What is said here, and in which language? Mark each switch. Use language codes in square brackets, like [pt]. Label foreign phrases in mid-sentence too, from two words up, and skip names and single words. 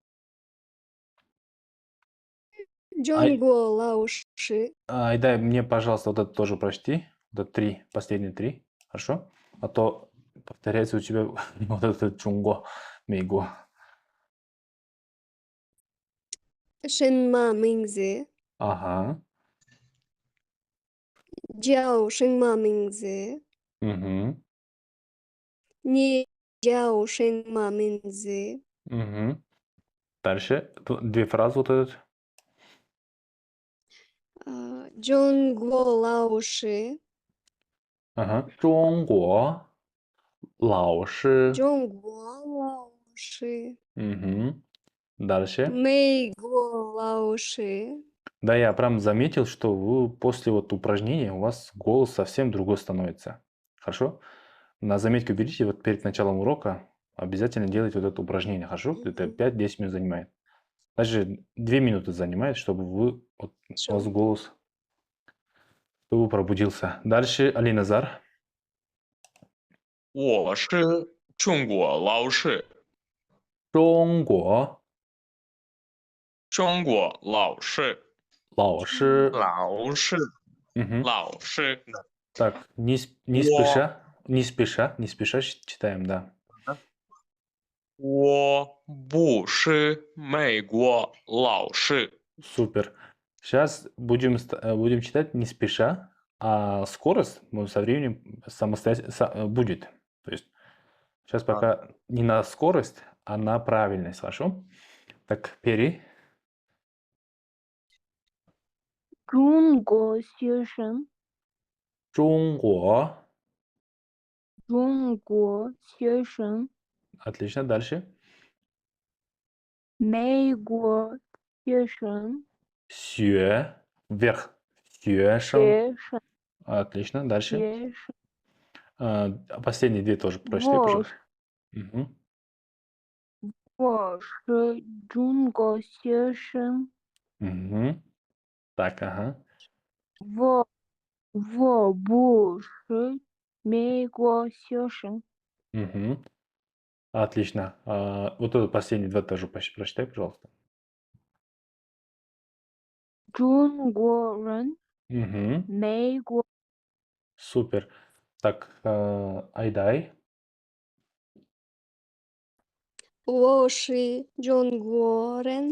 [zh] 中国老师. [ru] Айдай, мне, пожалуйста, вот это тоже прочти. Вот это три, последние три. Хорошо? А то повторяется у тебя вот этот [zh] 中国，美国. 什么名字？ [ru] Ага. [zh] 叫什么名字？ [ru] Угу. [zh] 你叫什么名字？ [ru] Угу. Дальше. Две фразы вот этот. [zh] 中国老师， Ага. 中国老师. 中国老师， [ru] Угу. Дальше. [zh] 美国老师， [ru] Да, я прям заметил, что вы после вот упражнения у вас голос совсем другой становится. Хорошо? На заметку берите, вот перед началом урока обязательно делайте вот это упражнение. Хорошо? Это 5-10 минут занимает. Даже 2 минуты занимает, чтобы вы, вот, у вас Всё. голос чтобы пробудился. Дальше Алиназар. [zh] 我是中国老师，中国中国老师，老师. 老师， [ru] Мгм. [zh] 老师。 [ru] Так, не Во. не спеша читаем, да. [zh] 我不是美国老师， [ru] Супер. Сейчас будем читать не спеша, а скорость со временем самостоятельно будет. То есть сейчас пока не на скорость, а на правильность, хорошо? Так, Пери. [zh] 中国学生，中国. 中国学生， [ru] Отлично. Дальше. [zh] 美国学生，学 вверх. 学生. 学生， [ru] Отлично. Дальше. [zh] 学生， [ru] Последние две тоже прочитай, [zh] 我 [ru] пожалуйста. Мгм. [zh] 我是中国学生， [ru] Мгм. Так, ага. [zh] 我不是美国学生， [ru] Мгм. Отлично. Вот это последние два тоже прочитай, пожалуйста. [zh] 中国人， [ru] Мгм. [zh] 美国 [ru] Супер. Так, Айдай. [zh] 我是中国人，